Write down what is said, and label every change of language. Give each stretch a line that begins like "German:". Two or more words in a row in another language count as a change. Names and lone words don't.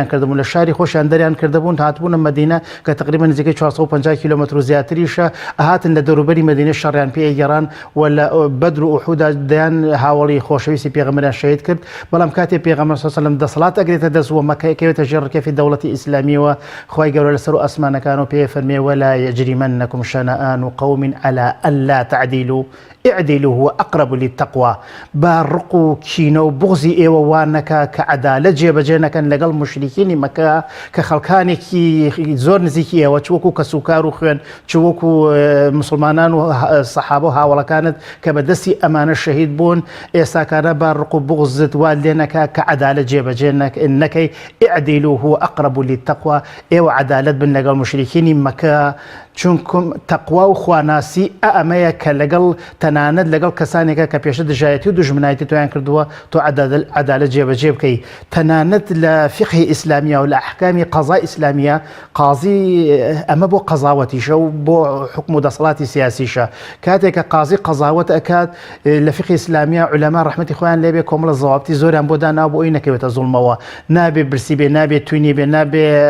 Central Kurdish: کردبوون لە شاری خۆشیان دەریان کردبوون هاتبوون مدینە کە تقریبا نزیکەی 450 کیلومتر و زیاتریشە ئاهاتن لە دەوروبەری مدینە شەڕیان پێ گەڕان و لە بەدر و ئوحودا دەیان هاوڵی خۆشەویستی پێغەمبەریان شەهید کرد بەڵام کاتێ پێغەمبەر
Arabic: صلی الله علیه و سلم
Central Kurdish: دەسەڵات ئەگرێتە دەست و مەکەیەکەوێتە ژێر ڕکێفی دەوڵەتی ئیسلامیەوە خوای گەورە لەسەر و ئەسمانەکان و پێ فەرمێ
Arabic: ولا يجرمنكم شنآن قوم على ألا تعدلوا اعدلوا هو أقرب للتقوى
Central Kurdish: بارق و کینە و بغزی ئێوە وانەکە کە عەدالەت جێبەجێ نەکەن لەگەڵ مشریکینی مەکە کە خەڵکانێکی زۆر نزیکی ئێوە چوەکو کەسوکار و خوێن چوەکو مسلمانان و سەحابە و هاوڵەکانت کە بەدەستی ئەمانە شەهید بوون ئێستاکانە بارق و بغزت وا لێ نەکا کە عەدالەت جێبەجێ نەکەی
Arabic: اعدلوا هو أقرب للتقوى
Central Kurdish: ئێوە عەدالەت بن لەگەڵ مشریکینی مەکە چونکم تەقوا و خواناسی ئەمەیە کە لەگەڵ تەنانەت لەگەڵ کەسانێکە کە پێشە دژایەتی و دژمنایەتی تۆیان کردووە تۆ عەدالەت جێبەجێ بکەی تەنانەت لە فقهی ئیسلامیە و لە ئەحکامی قەزای ئیسلامیە قازی ئەمە بۆ قەزاوەتیشە و بۆ حکم و دەسەڵاتی سیاسیشە کاتێککە قازی قەزاوەت ئەکات لە فقهی ئیسلامیە عولەما ڕەحمەتی خۆیان لێبێ کۆمەڵە زەوابتی زۆریان بۆ داناوە بۆ ئەوی نەکەوێتە زوڵمەوە نابێ برسی بێ نابێ توینی بێ نابێ